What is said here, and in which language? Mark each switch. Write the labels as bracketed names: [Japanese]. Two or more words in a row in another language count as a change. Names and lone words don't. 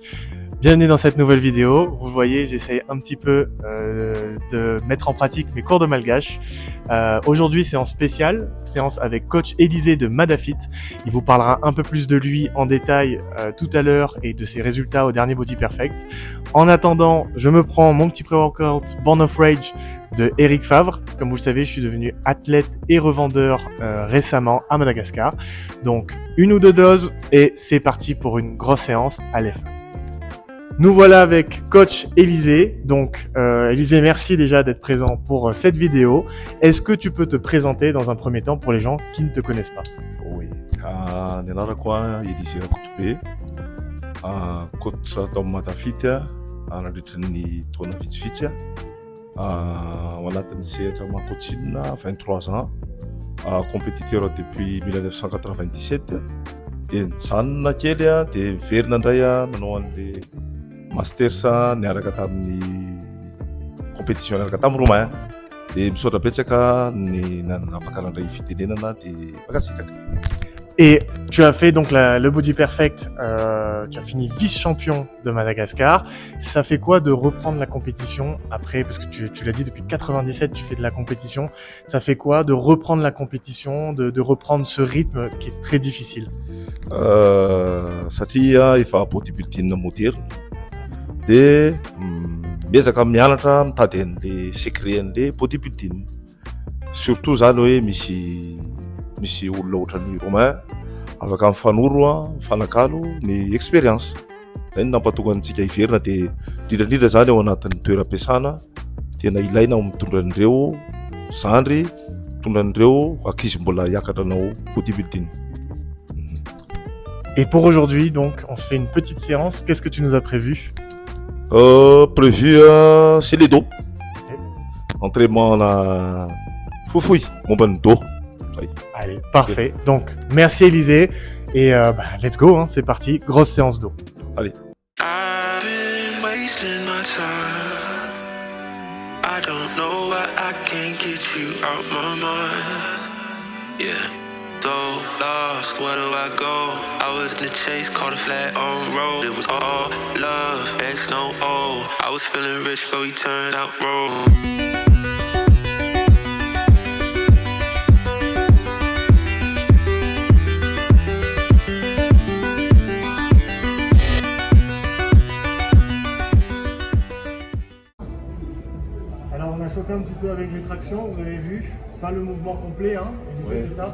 [French] Bienvenue dans cette nouvelle vidéo. Vous voyez, j'essaye un petit peu de mettre en pratique mes cours de malgache. Aujourd'hui, séance spéciale, séance avec coach Élisée de Madafit. Il vous parlera un peu plus de lui en détail tout à l'heure et de ses résultats au dernier Body Perfect. En attendant, je me prends mon petit pré-workout Born of Rage de Eric Favre. Comme vous le savez, je suis devenu athlète et revendeur récemment à Madagascar. Donc, 1 ou 2 doses et c'est parti pour une grosse séance à l'EF. Nous voilà avec coach Élisée. Donc, Élisée, merci déjà d'être présent pour cette vidéo. Est-ce que tu peux te présenter dans un premier temps pour les gens qui ne te connaissent pas? [Malagasy] Oui. Nenarako Élisée Rakotobe. Coach atao Madafit nandritra ny taona vitsivitsy. Ao anatin'ny sehatra makoatsinina 23 ans. [French] Compétiteur depuis 1997. [Malagasy] Dia nijanona kely dia miverina indray nanao an'le Masters niaraka tamin'ny compétition niaraka tamin'ny Romain. Dia misaotra betsaka ny nanafaka nandray fitenenana dia mankasitraka. [French] Et tu as fait donc le Body Perfect, tu as fini vice-champion de Madagascar. Ça fait quoi de reprendre la compétition après, parce que tu l'as dit, depuis 97 tu fais de la compétition. Ça fait quoi de reprendre la compétition, de reprendre ce rythme qui est très difficile? [Malagasy] Satria efa [French] bodybuilding moderne [Malagasy] dia miezaka mianatra mitady an' [French] le secret [Malagasy] an'le bodybuilding. Surtout zany hoe misy olona ohatran'ny Romain afaka mifanoro mifanakalo ny expérience. Zay ny nampatonga antsika hiverina dia indrindra zany ao anatin'ny toeram-piasana tena ilaina mitondra an'ireo zandry, mitondra an'ireo ankizy mbola hiakatra anao bodybuilding. [French] Et pour aujourd'hui, donc, on se fait une petite séance. Qu'est-ce que tu nous as prévu? Prévu, c'est les dos. Entraînement la foufoui, mon bon dos. Allez, parfait. Donc, merci Élisée. [English] Et let's go, [French] hein, c'est parti. Grosse séance d'eau. Allez. [English] So lost, where do I go? I was in the chase, caught a flat on road. It was all love, X no O. I was feeling rich, but we turned out broke. [French] Alors on a chauffé un petit peu avec les tractions, vous avez vu, pas le mouvement complet, hein, c'est ça,